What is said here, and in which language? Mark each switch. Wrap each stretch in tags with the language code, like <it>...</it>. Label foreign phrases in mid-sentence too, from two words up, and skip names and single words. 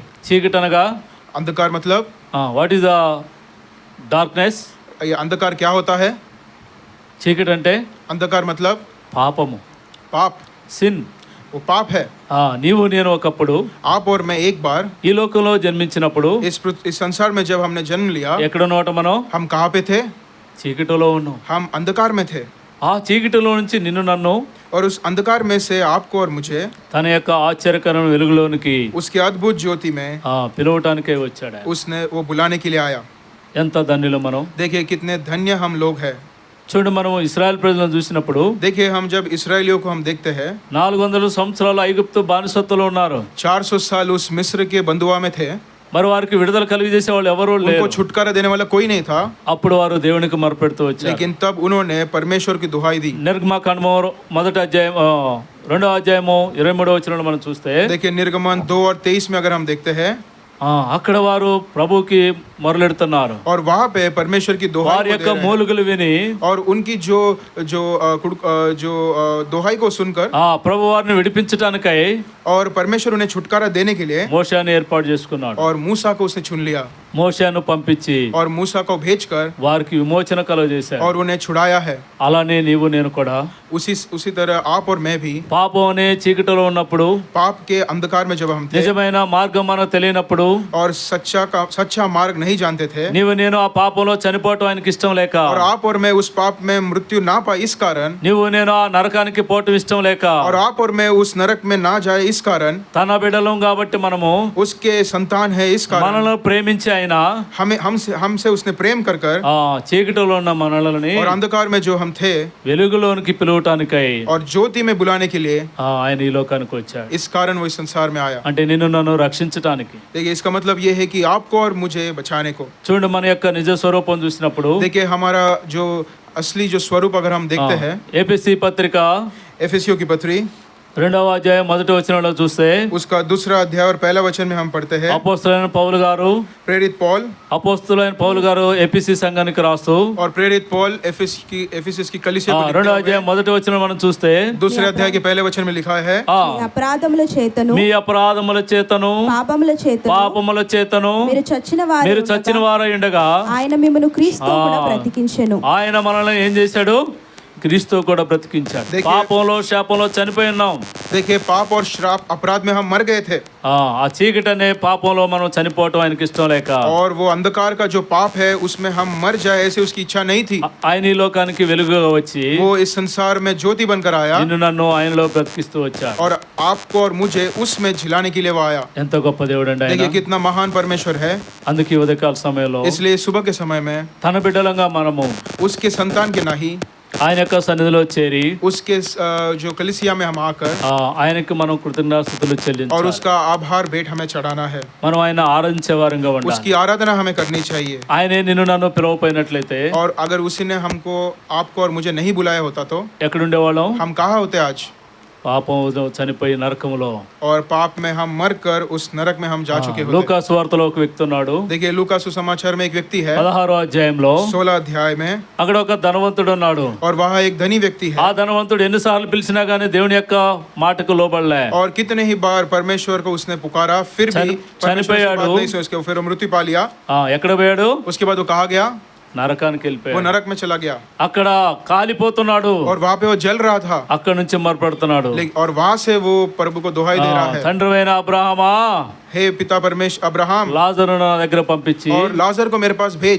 <te>చీకటి అనగా</te> <hi>अंधकार मतलब,</hi> <en>What is the darkness?</en> <hi>ये अंधकार क्या होता है,</hi> <te>చీకటి అంటే</te> <hi>अंधकार मतलब</hi> <te>పాపము,</te> <hi>पाप,</hi> <te>సిన్.</te> <hi>वो पाप है।</hi> <te>నీవు నేను ఒకప్పుడు</te> <hi>आप और मैं एक बार</hi> <te>ఈ లోకంలో జన్మించినప్పుడు</te> <hi>इस संसार में जब हमने जन्म लिया,</hi> <te>ఎక్కడున్నమాట? మనం</te> <hi>हम कहाँ पे थे,</hi> <te>చీకటిలో ఉన్నాం.</te> <hi>हम अंधकार में थे।</hi> <te>ఆ చీకటిలో నుంచి నిన్ను నన్ను</te> <hi>और उस अंधकार में से आपको और मुझे</hi> <te>తన యొక్క ఆశ్చర్యకరమైన వెలుగులోనికి</te> <hi>उसके अद्भुत ज्योति में</hi> <te>పిలవటానికే వచ్చాడు ఆయన.</te> <hi>उसने वो बुलाने के लिए आया।</hi> <te>ఎంత ధన్యులు మనం.</te> <hi>देखिए कितने धन्य हम लोग हैं।</hi> <te>చూడండి, మనం ఇశ్రాయేల్ ప్రజలను చూసినప్పుడు</te> <hi>देखिए हम जब इसराइलियों को हम देखते हैं</hi> <te>400 సంవత్సరాలు ఐగుప్తు బానిసత్వంలో ఉన్నారు.</te> <hi>400 साल उस मिस्र के बंधुआ में थे।</hi> <te>మరి వారికి విడుదల కలిగజేసే వాళ్ళు ఎవరూ</te> <hi>उनको</hi> <te>లేరు.</te> <hi>छुटकारा देने वाला कोई नहीं था,</hi> <te>అప్పుడు వారు దేవునికి మొరపెడుతూ వచ్చారు.</te> <hi>लेकिन तब उन्होंने परमेश्वर की दुहाई दी।</hi> <te>నిర్గమకాండము 1వ అధ్యాయం 2వ అధ్యాయము 23వ వచనంలో మనం చూస్తే</te> <hi>देखिए निर्गमन 2 और 23 में अगर हम देखते हैं</hi> <te>అక్కడ వారు ప్రభుకి మొరలెడుతున్నారు.</te> <hi>और वहाँ पे परमेश्वर की दुहाई</hi> <te>వారి</te> <hi>को</hi> <te>యొక్క</te> <hi>दे रहे हैं।</hi> <te>మూలుగులు విని</te> <hi>और उनकी जो दुहाई को सुनकर</hi> <te>ప్రభు వారిని విడిపించడానికై</te> <hi>और परमेश्वर उन्हें छुटकारा देने के लिए</hi> <te>మోషేని ఏర్పాటు చేసుకున్నాడు.</te> <hi>और मूसा को उसने चुन लिया</hi> <te>మోషేను పంపించి</te> <hi>और मूसा को भेजकर</hi> <te>వారికి విమోచన కలుగజేశాడు.</te> <hi>और उन्हें छुड़ाया है।</hi> <te>అలానే నీవు నేను కూడా</te> <hi>उसी तरह आप और मैं भी</hi> <te>పాపం అనే చీకటిలో ఉన్నప్పుడు,</te> <hi>पाप के अंधकार में जब हम थे</hi> <te>నిజమైన మార్గం మనకు తెలియనప్పుడు,</te> <hi>और सच्चा मार्ग नहीं जानते थे,</hi> <te>నీవు నేను ఆ పాపంలో చనిపోవటం ఆయనకి ఇష్టం లేక,</te> <hi>और आप और मैं उस पाप में मृत्यु ना पाए इस कारण,</hi> <te>నీవు నేను ఆ నరకానికి పోవటం ఇష్టం లేక,</te> <hi>और आप और मैं उस नरक में ना जाए इस कारण,</hi> <te>తన బిడ్డలం కాబట్టి మనము</te> <hi>उसके संतान है इस कारण,</hi> <te>మనల్ని ప్రేమించి ఆయన</te> <hi>हमसे उसने प्रेम कर कर</hi> <te>చీకటిలో ఉన్న మనల్ని</te> <hi>और अंधकार में जो हम थे</hi> <te>వెలుగులోనికి పిలువటానికై</te> <hi>और ज्योति में बुलाने के लिए</hi> <te>ఆయన ఈ లోకానికి వచ్చాడు.</te> <hi>इस कारण वो इस संसार में आया।</hi> <te>అంటే నిన్ను నన్ను రక్షించటానికి.</te> <hi>देखिए इसका मतलब ये है कि आपको और मुझे बचाने को।</hi> <te>చూడండి, మన యొక్క నిజ స్వరూపం చూసినప్పుడు</te> <hi>देखिए हमारा जो असली जो स्वरूप अगर हम देखते हैं</hi> <te>ఏపీసీ పత్రిక</te> <hi>एफेसियों की पत्री</hi> <te>2వ అధ్యాయం 1వ వచనంలో చూస్తే</te> <hi>उसका 2रा अध्याय और पहला वचन में हम पढ़ते हैं</hi> <te>అపోస్తలుడైన పౌలు గారు</te> <hi>प्रेरित पौल</hi> <te>ఏపీసీ సంఘానికి రాస్తూ</te> <hi>और प्रेरित पौल एफिसस की कलीसिया को लिखते</hi> <te>2వ</te> <hi>हुए</hi> <te>అధ్యాయం 1వ వచనం మనం చూస్తే</te> <hi>2रे अध्याय के पहले वचन में लिखा है</hi> <te>మీ అపరాధముల చేతను మీ అపరాధముల చేతను పాపముల చేతను మీరు చచ్చిన వారై ఉండగా ఆయన మిమ్మల్ని క్రీస్తు కూడా బ్రతికించెను. ఆయన మనల్ని ఏం చేశాడు? క్రీస్తు కూడా బ్రతికించాడు. పాపంలో శాపంలో చనిపోయి ఉన్నాం.</te> <hi>देखिए पाप और श्राप अपराध में हम मर गए थे,</hi> <te>ఆ చీకటి అనే పాపంలో మనం చనిపోవటం ఆయనకి ఇష్టం లేక,</te> <hi>और वो अंधकार का जो पाप है उसमें हम मर जाए ऐसे उसकी इच्छा नहीं थी।</hi> <te>ఆయన ఈ లోకానికి వెలుగుగా వచ్చి</te> <hi>वो इस संसार में ज्योति बनकर आया</hi> <te>నిన్ను నన్ను ఆయనలో బ్రతికిస్తూ వచ్చాడు.</te> <hi>और आपको और मुझे उसमें झिलाने के लिए वो आया।</hi> <te>ఎంత గొప్ప దేవుడు అండి ఆయన.</te> <hi>देखिए कितना महान परमेश्वर है।</hi> <te>అందుకే ఉదయకాల సమయంలో</te> <hi>इसलिए सुबह के समय में</hi> <te>తన బిడ్డలంగా మనము</te> <hi>उसके संतान के नहीं</hi> <te>ఆయన యొక్క సన్నిధిలో చేరి</te> <hi>उसके जो कलीसिया में हम आकर</hi> <te>ఆయనకి మనం కృతజ్ఞతాస్తుతులు</te> <hi>और</hi> <te>చెల్లించాలి.</te> <hi>उसका आभार भेंट हमें चढ़ाना है।</hi> <te>మనం ఆయన ఆరాధించే వారంగా ఉండాలి.</te> <hi>उसकी आराधना हमें करनी चाहिए।</hi> <te>ఆయనే నిన్ను నన్ను పిలవపోయినట్లయితే</te> <hi>और अगर उसी ने हमको आपको और मुझे नहीं बुलाया होता तो</hi> <te>ఎక్కడుండేవాళ్ళం?</te> <hi>हम कहाँ होते आज?</hi> <te>పాపం చనిపోయి నరకములో.</te> <hi>और पाप में हम मर कर उस नरक में हम जा चुके होते।</hi> <te>లూకా సువార్తలో ఒక వ్యక్తి ఉన్నాడు.</te> <hi>देखिए लूका सुसमाचार में एक व्यक्ति है</hi> <te>16వ అధ్యాయంలో</te> <hi>16 अध्याय में,</hi> <te>అక్కడ ఒక ధనవంతుడు ఉన్నాడు.</te> <hi>और वहाँ एक धनी व्यक्ति है।</hi> <te>ఆ ధనవంతుడు ఎన్నిసార్లు పిలిచినా గానీ దేవుని యొక్క మాటకు లోబడలే.</te> <hi>और कितने ही बार परमेश्वर को उसने पुकारा फिर भी परमेश्वर की बात नहीं सुनी, उसके फिर वो मृत्यु पा लिया।</hi> <te>ఎక్కడ పోయాడు?</te> <hi>उसके बाद वो कहा गया,</hi> <te>నరకానికి</te> <hi>वो</hi> <te>వెళ్ళిపోయాడు.</te> <hi>नरक में चला गया</hi> <te>అక్కడ కాలిపోతున్నాడు.</te> <hi>और वहाँ पे वो जल रहा था।</hi> <te>అక్కడ నుంచి మొరపెడుతున్నాడు.</te> <hi>और वहाँ से वो प्रभु को दुहाई दे रहा है,</hi> <te>తండ్రివైన అబ్రహామా,</te> <hi>हे पिता परमेश्वर अब्राहम,</hi> <te>లాజరు నా దగ్గర పంపించి</te> <hi>और लाजर को मेरे पास भेज,</hi>